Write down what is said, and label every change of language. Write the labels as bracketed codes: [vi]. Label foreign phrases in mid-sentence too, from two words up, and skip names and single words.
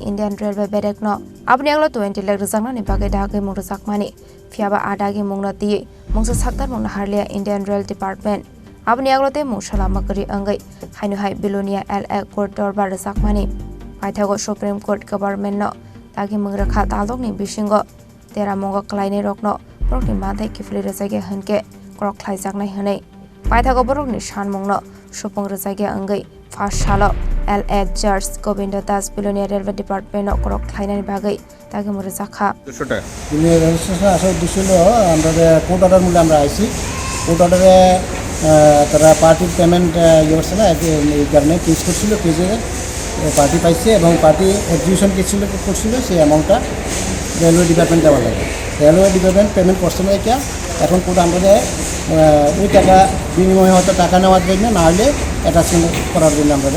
[trp] Indian Railway bedek no abni aglo 20 lakh resakna ni bagai Dagimung resakmani fiaba Dagimung no ti mungsa saktar mung harlia Indian Rail Department abni aglo te mushala makari angai hainu hai Belonia LA court dorbar resakmani paithago Supreme Court government no Dagimung rakha talok ni bisingo Dagimung Khlainai rok no borok ni manthai ki fleet resake hanke Croc Khlaijakha hanai paithago borok ni shanmung no supong resake angai Phasalo L.A. George Gobinda Das Belonia Railway Department of Croc Khlaijakha bagai Khlaijakha Belonia rail station asal dusilo [bn] আমরা [en] court order [bn] মূলে আমরা আইছি কোর্ট অর্ডারে তারা [en] party payment [bn] ইয়েছিল এই কারণে কেস করছিল কেসে পার্টি পাইছে এবং [en] party execution [bn] করছিল সেই অ্যামাউন্টটা [en] railway department [bn] দেওয়া লাগে [en] railway department payment [bn] করছে না এটা এখন কোর্ট আমরা ওই টাকা বিনিময়ে হয়তো টাকা নেওয়ার জন্য না হলে অ্যাটাচমেন্ট করার জন্য আমরা